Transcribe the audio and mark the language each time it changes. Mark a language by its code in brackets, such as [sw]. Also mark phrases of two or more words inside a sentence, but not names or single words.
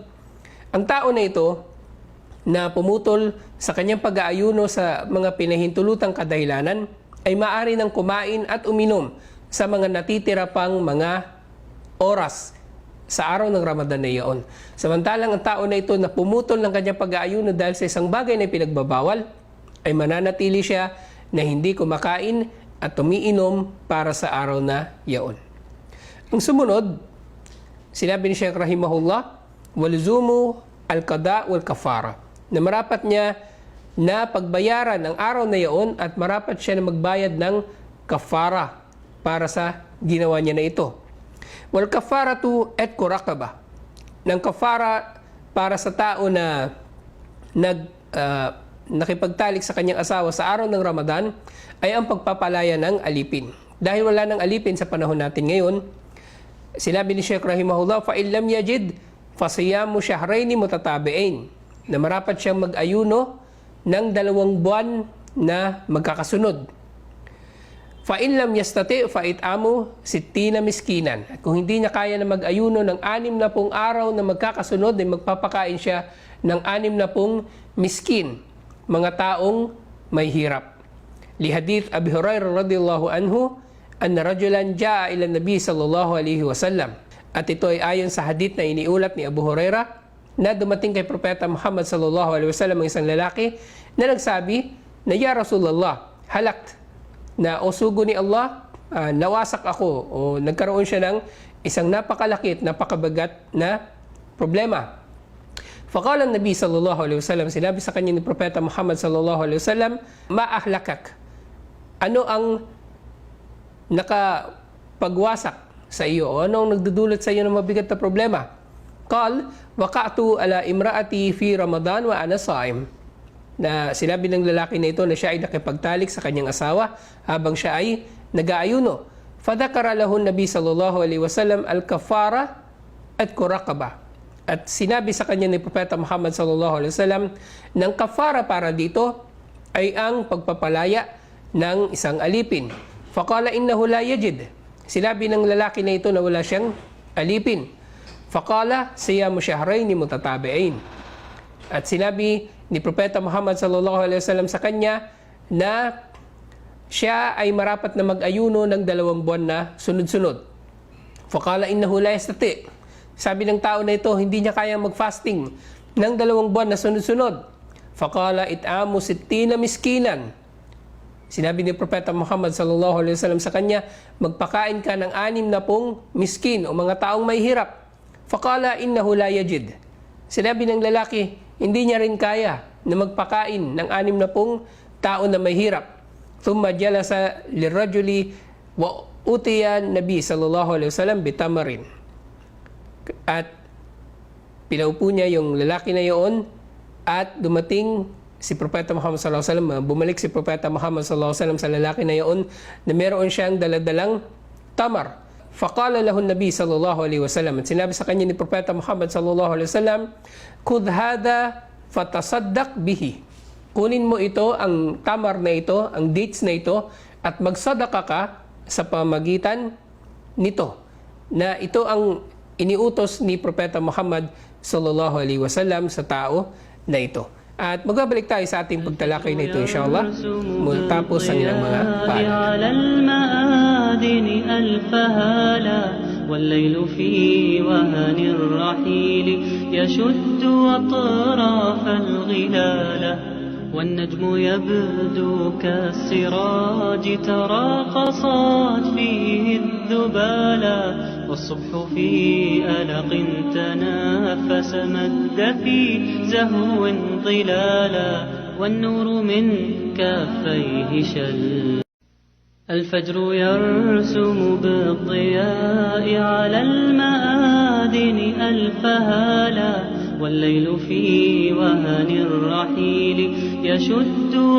[tl] Ang tao na ito na pumutol sa kanyang pag-aayuno sa mga pinahintulutang kadahilanan ay maaari nang kumain at uminom sa mga natitira pang mga oras sa araw ng Ramadan na iyon. Samantalang ang tao na ito na pumutol ng kanyang pag-aayuno dahil sa isang bagay na pinagbabawal, ay mananatili siya na hindi kumakain at umiinom para sa araw na iyon. Ang sumunod, sinabi ni Shaykh rahimahullah, [ar] ولزوم القضاء والكفارة, [tl] na marapat niya na pagbayaran ang araw na iyon at marapat siya na magbayad ng kafara para sa ginawa niya na ito. [ar] والكفارة عتق رقبة. [tl] Ng kafara para sa tao na nakipagtalik sa kanyang asawa sa araw ng Ramadan ay ang pagpapalaya ng alipin. Dahil wala ng alipin sa panahon natin ngayon, sinabi ni Shaykh rahimahullah, [ar] فإن لم يجد فصيام شهرين متتابعين, [tl] na marapat siyang mag-ayuno ng 2 buwan na magkakasunod. [ar] فإن لم يستطع فإطعام 60 مسكينا. [tl] At kung hindi niya kaya na mag-ayuno ng 60 araw na magkakasunod, ay magpapakain siya ng 60 miskin, mga taong may hirap. [ar] لحديث أبي هريرة رضي الله عنه أن رجلا جاء إلى النبي صلى الله عليه وسلم. [tl] At ito ay ayon sa hadith na iniulat ni Abu Hurairah, na dumating kay Propeta Muhammad [ar] صلى الله عليه وسلم [tl] ang isang lalaki na nagsabi na, [ar] يا رسول الله هلكت, [tl] na o sugo ni Allah, nawasak ako, o nagkaroon siya ng isang napakalaki at napakabagat na problema. [ar] فقال النبي صلى الله عليه وسلم, [tl] sinabi sa kanya ni Propeta Muhammad [ar] صلى الله عليه وسلم, ما أهلكك, [tl] ano ang nakapagwasak sa iyo, o ano ang nagdudulot sa iyo ng mabigat na problema? [ar] قال وقعت على امرأتي في رمضان وأنا صائم. [tl] Na sinabi ng lalaki na ito na siya ay nakipagtalik sa kanyang asawa habang siya ay nag-aayuno. [ar] فذكر له النبي صلى الله عليه وسلم الكفارة عتق رقبة. [tl] At sinabi sa kanya ni Propeta Muhammad [ar] صلى الله عليه وسلم [tl] ng kafara para dito ay ang pagpapalaya ng isang alipin. [ar] فقال إنه لا يجد. [tl] Sinabi ng lalaki na ito na wala siyang alipin. [ar] فقال صيام شهرين متتابعين. [tl] At sinabi ni Propeta Muhammad [ar] صلى الله عليه وسلم [tl] sa kanya na siya ay marapat na mag-ayuno ng 2 buwan na sunod-sunod. [ar] فقال إنه لا يستطيع. [tl] Sabi ng tao na ito, hindi niya kayang mag-fasting ng 2 buwan na sunod-sunod. [ar] فقال إطعام 60 مسكينا. [tl] Sinabi ni Propeta Muhammad [ar] صلى الله عليه وسلم [tl] sa kanya, magpakain ka ng 60 miskin o mga taong may hirap. [ar] فقال إنه لا يجد. [tl] Sinabi ng lalaki, hindi niya rin kaya na magpakain ng 60 tao na may hirap. [ar] ثم جلس الرجل وأتي النبي صلى الله عليه وسلم بتمر. [tl] At pinaupo niya yung lalaki na yun at dumating si Propeta Muhammad [ar] صلى الله عليه وسلم, [tl] bumalik si Propeta Muhammad [ar] صلى الله عليه وسلم [tl] sa lalaki na yun na meron siyang daladalang tamar. [ar] فقال له النبي صلى الله عليه وسلم, [tl] at sinabi sa kanya ni Propeta Muhammad [ar] صلى الله عليه وسلم, خذ هذا فتصدق به. [tl] Kunin mo ito, ang tamar na ito, ang dates na ito, at magsadaka ka sa pamagitan nito. Na ito ang iniutos ni Propeta Muhammad [ar] صلى الله عليه وسلم [tl] sa tao na ito. At magbabalik tayo sa ating pagtalakay na ito inshallah tapos ang ilang mga paalala. [ar] والليل في وهن الرحيل يشد أطراف الغلال والنجم يبدو كالسراج تراقصت فيه الذبالا والصبح في ألق تنافس مد في زهو ظلالا والنور من كافيه شل الفجر يرسم بالضياء على المآذن ألف هالا والليل في وهن الرحيل يشد